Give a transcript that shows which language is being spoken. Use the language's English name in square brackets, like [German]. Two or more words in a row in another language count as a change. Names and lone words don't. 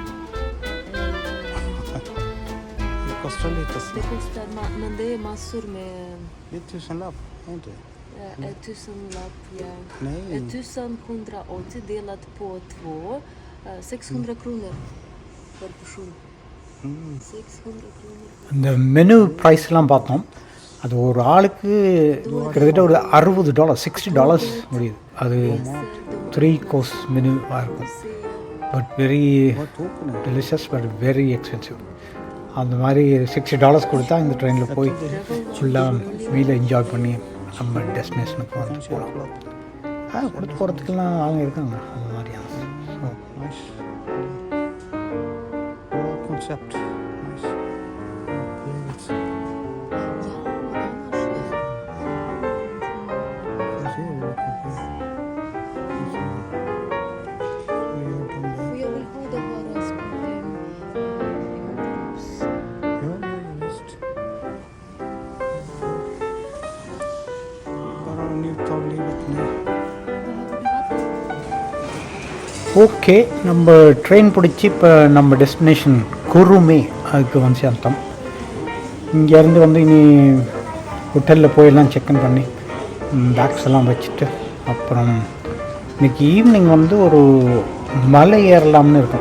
[Swedish] Det kostar lite. Det kostar, men det är massor med... 1000 lapp, inte? 1000 lapp, ja. Nej. 1180 delat på 2. 600 kronor per person. 600 kronor. [Tamil] இந்த [English] menu prices [Tamil] பார்த்தோம். அது ஒரு ஆளுக்கு கிட்டத்தட்ட ஒரு $60, $60 முடியுது. அது 3 [English] course menu [Tamil] இருக்கும். [English] but very delicious but very expensive. [Tamil] அந்த மாதிரி $60 கொடுத்தா இந்த ட்ரெயினில் போய் [English] full meal enjoy [Tamil] பண்ணி நம்ம டெஸ்டினேஷனுக்கு வந்து போகலாம். கொடுத்து போகிறதுக்கெல்லாம் ஆளுங்க இருக்காங்க அந்த மாதிரியான. [English] Concept. Nice. [Swedish] Jag vill både vara språken Bara njuta av livet nu. [Tamil] ஓகே, நம்ம ட்ரெயின் பிடிச்சி இப்போ நம்ம டெஸ்டினேஷன் குருமே அதுக்கு வந்து சேர்ந்தோம். இங்கேருந்து வந்து இனி ஹோட்டலில் போயெல்லாம் செக்இன் பண்ணி பேக்ஸ் எல்லாம் வச்சுட்டு அப்புறம் இன்றைக்கி ஈவினிங் வந்து ஒரு மலை ஏறலாம்னு இருக்கும்.